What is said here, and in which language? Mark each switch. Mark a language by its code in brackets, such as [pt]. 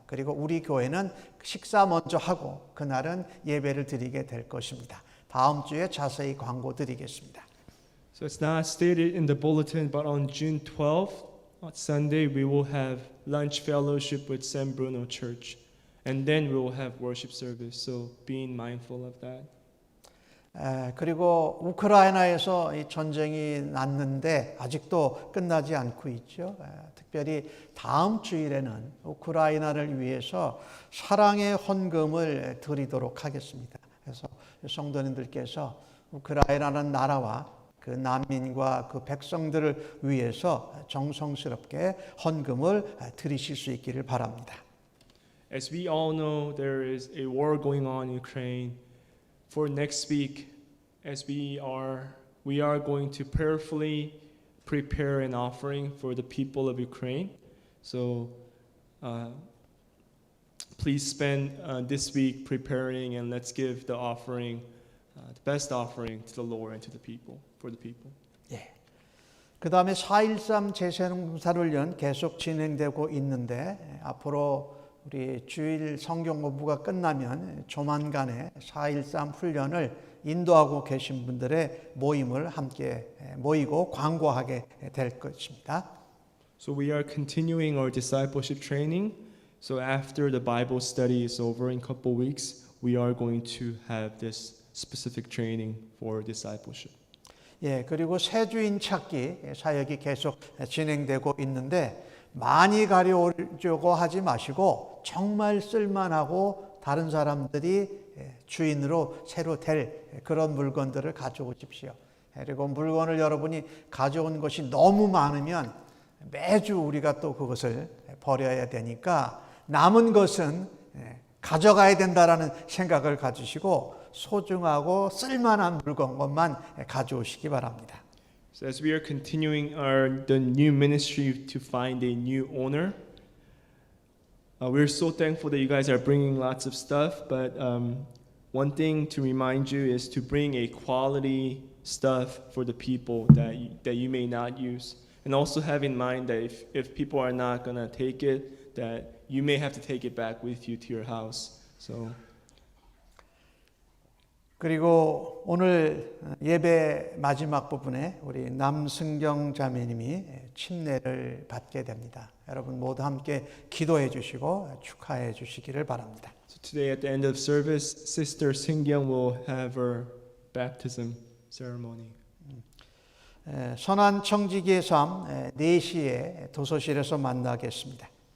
[ko] 그리고 우리 교회는 식사 먼저 하고 그날은 예배를 드리게 될 것입니다. 다음 주에 자세히 광고 드리겠습니다. [en] So it's not stated in the bulletin, but on June 12th, on Sunday, we will have lunch fellowship with San Bruno Church. And then we will have worship service. So being mindful of that. [ko] 그리고 우크라이나에서 이 전쟁이 났는데 아직도 끝나지 않고 있죠. 특별히 다음 주일에는 우크라이나를 위해서 사랑의 헌금을 드리도록 하겠습니다. 그래서 성도님들께서 우크라이나라는 나라와 그 난민과 그 백성들을 위해서 정성스럽게 헌금을 드리실 수 있기를 바랍니다. [en] As we all know, there is a war going on in Ukraine. For next week, as we are going to prayerfully prepare an offering for the people of Ukraine. So please spend this week preparing, and let's give the offering, the best offering to the Lord and to the people, for the people. [ko] 예. 그 다음에 4.13 제세훈련 계속 진행되고 있는데 앞으로 우리 주일 성경 공부가 끝나면 조만간에 4.13 훈련을 인도하고 계신 분들의 모임을 함께 모이고 광고하게 될 것입니다. [en] So we are continuing our discipleship training. So after the Bible study is over in a couple weeks, we are going to have this specific training for discipleship. [ko] 예, 그리고 새 주인 찾기 사역이 계속 진행되고 있는데 많이 가려오려고 하지 마시고 정말 쓸만하고 다른 사람들이 주인으로 새로 될 그런 물건들을 가져오십시오. 그리고 물건을 여러분이 가져온 것이 너무 많으면 매주 우리가 또 그것을 버려야 되니까 남은 것은 가져가야 된다라는 생각을 가지시고 소중하고 쓸만한 물건만 가져오시기 바랍니다. [en] So as we are continuing the new ministry to find a new owner, we're so thankful that you guys are bringing lots of stuff. But one thing to remind you is to bring a quality stuff for the people that you may not use, and also have in mind that if people are not gonna take it, that you may have to take it back with you to your house. So. [ko] 그리고 오늘 예배 마지막 부분에 우리 남승경 자매님이 침례를 받게 됩니다. 여러분 모두 함께 기도해 주시고 축하해 주시기를 바랍니다. [en] So today at the end of service, Sister Singyang will have her baptism ceremony. [ko] 선한 청지기의 삶 4시에 도서실에서 만나겠습니다.